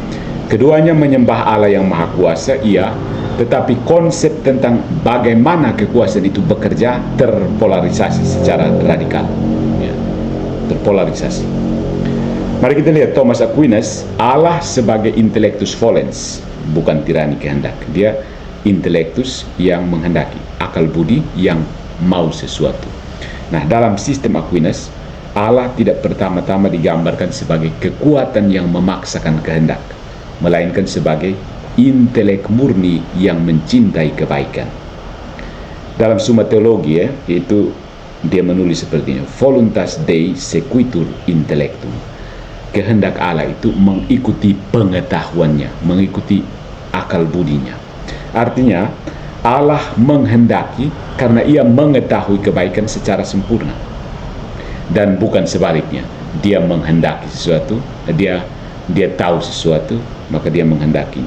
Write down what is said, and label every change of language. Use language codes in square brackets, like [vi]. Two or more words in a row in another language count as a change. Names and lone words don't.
[id] Keduanya menyembah Allah yang Maha Kuasa, iya, tetapi konsep tentang bagaimana kekuasaan itu bekerja terpolarisasi secara radikal. Ya, terpolarisasi. Mari kita lihat Thomas Aquinas, Allah sebagai [la] intellectus volens, [id] bukan tirani kehendak. Dia intellectus yang menghendaki, akal budi yang mau sesuatu. Nah, dalam sistem Aquinas, Allah tidak pertama-tama digambarkan sebagai kekuatan yang memaksakan kehendak, melainkan sebagai intelek murni yang mencintai kebaikan. Dalam Summa Theologiae itu dia menulis seperti ini, [la] voluntas Dei sequitur intellectum. [id] Kehendak Allah itu mengikuti pengetahuannya, mengikuti akal budinya. Artinya Allah menghendaki karena ia mengetahui kebaikan secara sempurna, dan bukan sebaliknya. Dia menghendaki sesuatu, dia tahu sesuatu, maka dia menghendakinya.